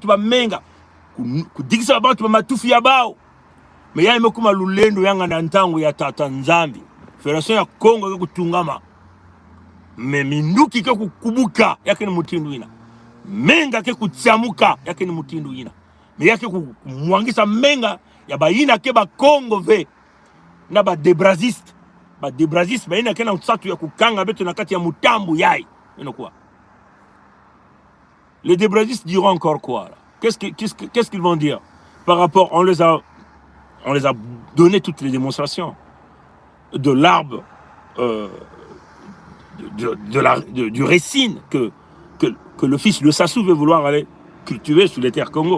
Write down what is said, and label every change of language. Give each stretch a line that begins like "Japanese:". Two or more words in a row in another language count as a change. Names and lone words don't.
Kituba (Democratic Republic of Congo): bamenga kudikisa babantu bamatufu ya bao me yani mekuma lulendo yanga na ntango ya tata nzambi federation ya Kongo ke kutungama me minduki ke kukubuka yake ni mutindu ina menga ke kutsamuka yake ni mutindu ina me yake kumwangisa menga ya baina ke ba Kongo ve na ba debraziste baina ke na usatu ya kukanga beto na kati ya mutambu yai inokuwa.
French: Les débrazistes diront encore quoi là? Qu'est-ce qu'ils vont dire par rapport, on les a donné toutes les démonstrations de l'arbre du récine que le fils de Sassou veut vouloir aller cultiver sur les terres Congo.